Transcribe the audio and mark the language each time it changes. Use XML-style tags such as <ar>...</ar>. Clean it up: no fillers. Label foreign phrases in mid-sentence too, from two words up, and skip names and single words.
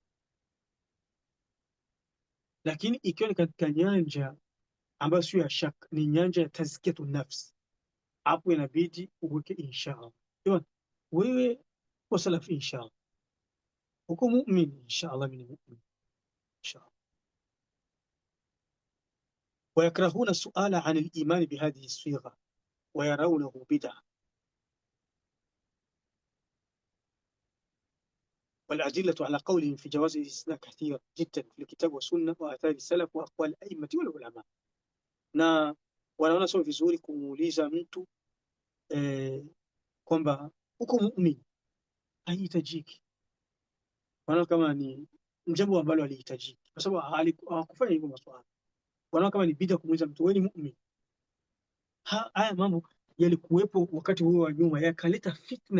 <sw>Lakini ikiwa ni katika nyanja ambayo sio ya shaka, ni nyanja ya</sw> <ar>تزكية النفس,</ar> <sw>hapo inabidi uweke inshallah. Wewe kwa salafi inshallah, uko</sw> <ar>مؤمن إن شاء الله,</ar> <sw>mimi</sw> <ar>مؤمن إن شاء الله. ويكرهون السؤال عن الإيمان بهذه الصيغة ويرونه بدعة. والأدلة على قولهم في جواز الاستثناء كثيرة جدا في الكتاب والسنة وآثار السلف وأقوال الأئمة والعلماء.</ar> <sw>na wanaona sio vizuri kumuuliza mtu kwamba uko muumini, haihitajiki. Wanaona kama ni jambo ambalo halihitajiki, kwa sababu hawakufanya hivyo maswahaba. Wanaona kama ni bid'a kumuuliza mtu wewe ni muumini. Haya mambo yalikuwepo wakati huo wa nyuma, yakaleta fitna.</sw>